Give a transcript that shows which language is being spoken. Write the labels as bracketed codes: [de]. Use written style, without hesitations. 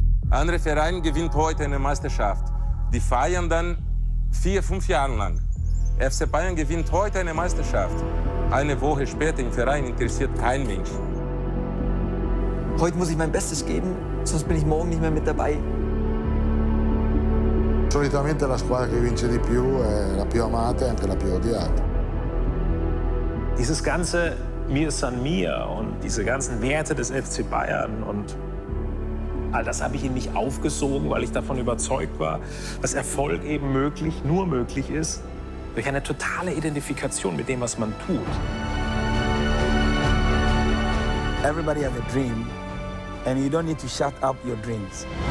[de] Andere Verein gewinnt heute eine Meisterschaft. Die feiern dann 4, 5 Jahre lang. FC Bayern gewinnt heute eine Meisterschaft. Eine Woche später im Verein interessiert kein Mensch. Heute muss ich mein Bestes geben, sonst bin ich morgen nicht mehr mit dabei. [it] Solitamente la squadra che vince di più è la più amata e anche la più odiata. [de] Dieses ganze Mir san mir und diese ganzen Werte des FC Bayern und all das habe ich ihm nicht aufgesogen, weil ich davon überzeugt war, dass Erfolg eben nur möglich ist durch eine totale Identifikation mit dem, was man tut. [en] Everybody has a dream, and you don't need to shut up your dreams.